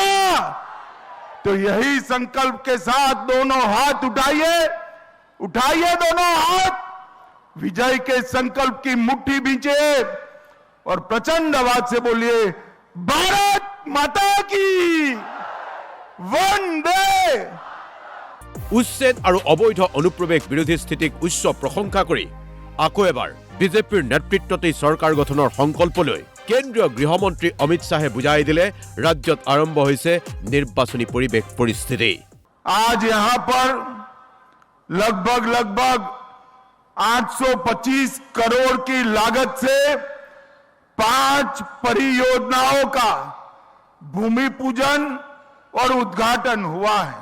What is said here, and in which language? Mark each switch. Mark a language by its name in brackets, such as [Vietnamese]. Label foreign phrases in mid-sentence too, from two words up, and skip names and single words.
[Hindi] तो यही संकल्प के साथ दोनों हाथ उठाइए दोनों हाथ, विजय के संकल्प की मुट्ठी बीजिए और प्रचंड आवाज से बोलिए भारत माता की वंदे। [Assamese] উচ্ছেদ আৰু অবৈধ অনুপ্ৰৱেশ বিৰোধী স্থিতিক উচ্চ প্ৰশংসা কৰি আকৌ এবাৰ বিজেপিৰ নেতৃত্বতেই চৰকাৰ গঠনৰ সংকল্পলৈ কেন্দ্ৰীয় গৃহমন্ত্ৰী অমিত শাহে বুজাই দিলে ৰাজ্যত আৰম্ভ হৈছে নিৰ্বাচনী পৰিৱেশ পৰিস্থিতি। [Hindi] आज यहां पर लगभग 825 करोड़ की लागत से 5 परियोजनाओं का भूमि पूजन और उद्घाटन हुआ है।